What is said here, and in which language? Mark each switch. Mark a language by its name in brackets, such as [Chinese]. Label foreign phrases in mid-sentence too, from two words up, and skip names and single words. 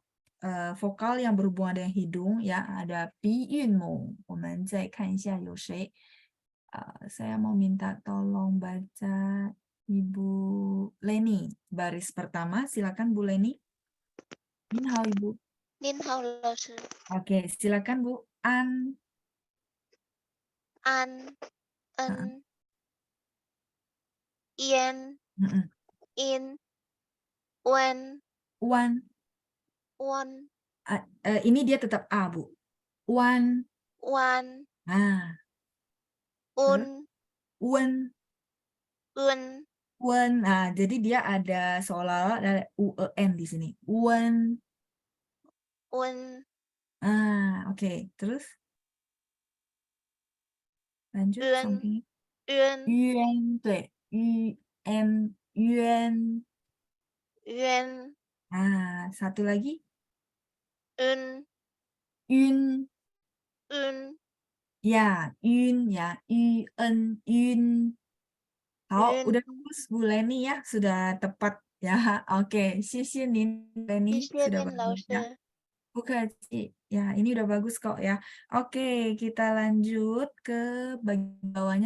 [Indonesian] Vokal yang berhubungan dengan hidung ya, ada Bi Yun Mo. Saya mau minta tolong baca Ibu Leni. Baris pertama, silakan Bu Leni. [Chinese] Nin hao Ibu. Nin hao, Lause. [Indonesian] Oke, silakan Bu. [Chinese] An. Ien, in, wen, Wan. won, [Indonesian] Ini dia tetap A, Bu. Wan. [Chinese] wan, Un. Wen. un, [Indonesian] Nah, jadi dia ada seolah-olah ada UEN di sini. [Chinese] Wen. un, [Indonesian] Oke. Terus? Lanjut [Chinese] Yuan. [Indonesian] samping. [Chinese] Yuan. Yuan, 对. Yuan. Yuan. Yuan. [Indonesian] Satu lagi. [Chinese] Un. Yun. Un. Ya, yun ya. Yun. Yun. [Indonesian] Udah bagus Bu Leni ya, sudah tepat ya. Oke, Nin Leni sudah bagus ya. Bukaci. Ya, ini udah bagus kok ya. Oke, kita lanjut ke bagian bawahnya.